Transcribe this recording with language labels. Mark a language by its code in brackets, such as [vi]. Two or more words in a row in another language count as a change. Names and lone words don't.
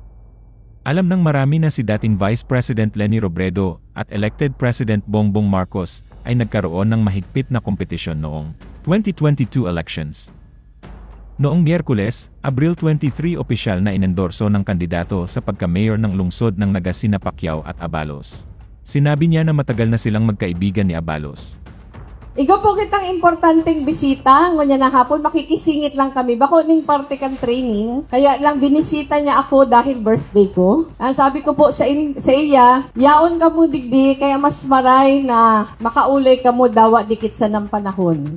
[tl] Alam ng marami na si dating [en] Vice President [tl] Leni Robredo at [en] elected President [tl] Bongbong Marcos ay nagkaroon ng mahigpit na kompetisyon noong 2022 elections. Noong Miyerkules, Abril 23, opisyal na inendorso ng kandidato sa pagka-mayor ng lungsod ng Naga sina Pacquiao at Abalos. Sinabi niya na matagal na silang magkaibigan ni Abalos. [bik] Igo po kitang importanteng bisita, ngunya na hapon, [tl] makikisingit lang kami. [bik] Bako ning parte kan training, [tl] kaya lang binisita niya ako dahil birthday ko. Ang sabi ko po [bik] sa iya, yaon ka mo digdi, kaya mas maray na makaulay ka mo dawa dikit sa ng panahon.